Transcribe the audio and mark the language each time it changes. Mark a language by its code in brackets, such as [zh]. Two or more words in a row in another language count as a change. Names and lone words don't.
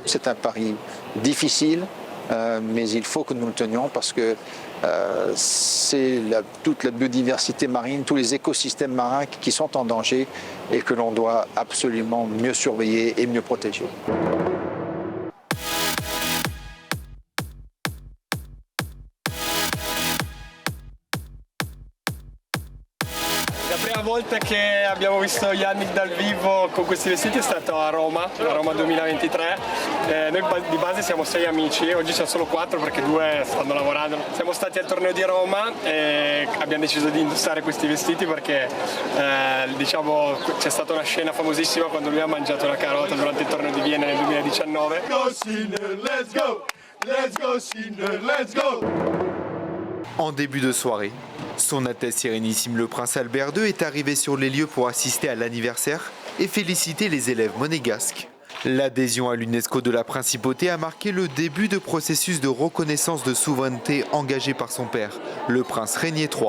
[fr] C'est un pari difficile, mais il faut que nous le tenions parce que c'est toute la biodiversité marine, tous les écosystèmes marins qui sont en danger et que l'on doit absolument mieux surveiller et mieux protéger. [it] La prima volta che abbiamo visto Yannick dal vivo con questi vestiti è stato a Roma 2023. Noi di base siamo 6 amici, oggi siamo solo 4 perché 2 stanno lavorando. Siamo stati al torneo di Roma e abbiamo deciso di indossare questi vestiti perché diciamo, c'è stata una scena famosissima quando lui ha mangiato la carota durante il torneo di Vienna nel 2019. [en] Go Sinner, let's go! Let's go Sinner, let's go! [fr] En début de soirée, Son Altesse Sérénissime le Prince Albert II est arrivé sur les lieux pour assister à l'anniversaire et féliciter les élèves monégasques. L'adhésion à l'UNESCO de la Principauté a marqué le début de processus de reconnaissance de souveraineté engagé par son père, le prince Régnier III.